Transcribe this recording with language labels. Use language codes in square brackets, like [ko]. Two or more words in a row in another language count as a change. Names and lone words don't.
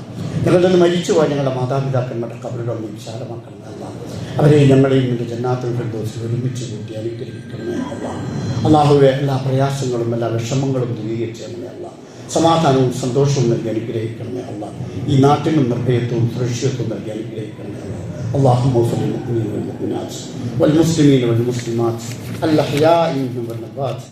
[ml] ഞങ്ങളിൽ നിന്ന് മരിച്ചുപോയ ഞങ്ങളുടെ മാതാപിതാക്കന്മാരുടെ ഖബറുകൾ നീ വിശാലമാക്കണമേ അള്ളാഹ്. അവരെയും ഞങ്ങളെയും നിന്റെ ജന്നാത്തുൽ ഫിർദൗസിൽ ഒരുമിച്ച് കൂട്ടി അനുഗ്രഹിക്കണമേ അള്ളാഹ്. അള്ളാഹുവെ, എല്ലാ പ്രയാസങ്ങളും എല്ലാ വിഷമങ്ങളും ദൂരീകരിച്ചണമേ അള്ളാഹ്. സമാധാനവും സന്തോഷവും നൽകി അനുഗ്രഹിക്കണമേ അള്ളാഹ്. ഈ നാട്ടിനും നിർഭയത്വവും സുരക്ഷിതത്വവും നൽകി അനുഗ്രഹിക്കണമേ അള്ളാഹ്. [ar] اللهم اغفر للمؤمنين والمؤمنات والمسلمين والمسلمات الأحياء منهم والأموات